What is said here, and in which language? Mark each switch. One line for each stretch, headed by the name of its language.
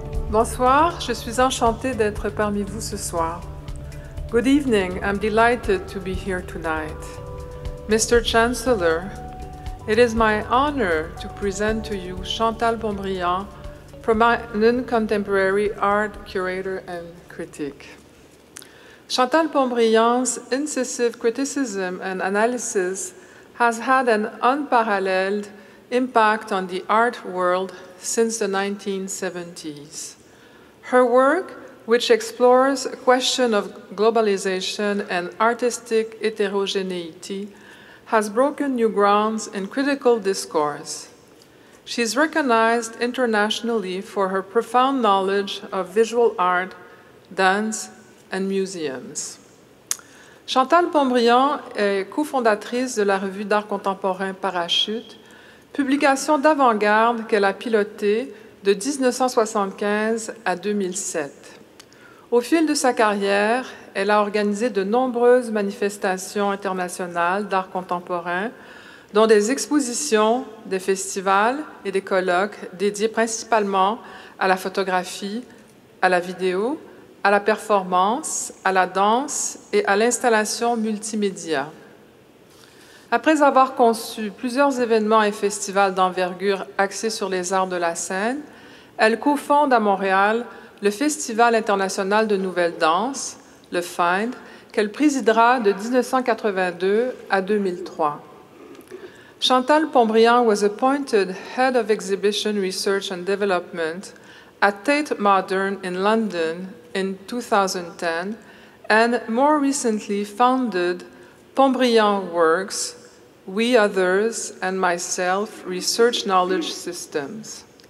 French: Bonsoir, je suis enchantée d'être parmi vous ce soir.
English: Good evening, I'm delighted to be here tonight. Mr. Chancellor, it is my honor to present to you Chantal Pontbriand, prominent contemporary art curator and critic. Chantal Pontbriand's incisive criticism and analysis has had an unparalleled impact on the art world since the 1970s. Her work, which explores a question of globalization and artistic heterogeneity, has broken new grounds in critical discourse. She is recognized internationally for her profound knowledge of visual art, dance, and museums.
French: Chantal Pontbriand est cofondatrice de la revue d'art contemporain Parachute, publication d'avant-garde qu'elle a pilotée de 1975 à 2007. Au fil de sa carrière, elle a organisé de nombreuses manifestations internationales d'art contemporain, dont des expositions, des festivals et des colloques dédiés principalement à la photographie, à la vidéo, à la performance, à la danse et à l'installation multimédia. Après avoir conçu plusieurs événements et festivals d'envergure axés sur les arts de la scène, elle cofonde à Montréal le Festival international de Nouvelle Danse, le FIND, qu'elle présidera de 1982 à 2003.
English: Chantal Pontbriand was appointed Head of Exhibition Research and Development at Tate Modern in London in 2010 and more recently founded Pontbriand W.O.R.K.S, We Others and Myself Research Knowledge Systems.